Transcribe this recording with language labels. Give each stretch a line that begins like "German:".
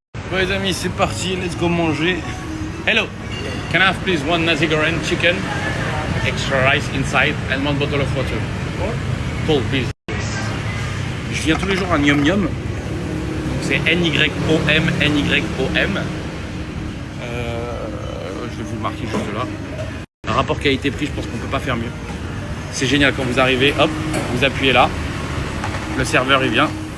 French: Bon les amis, c'est parti,
English: let's go
French: manger.
English: Hello, can I have please one nasi goreng chicken, extra rice inside and one bottle of water? Cold, please.
French: Je viens tous les jours à Nyom Nyom. C'est N-Y-O-M, N-Y-O-M. Je vais vous le marquer juste là. Un rapport qualité-prix, je pense qu'on peut pas faire mieux. C'est génial quand vous arrivez, hop, vous appuyez là. Le serveur il vient.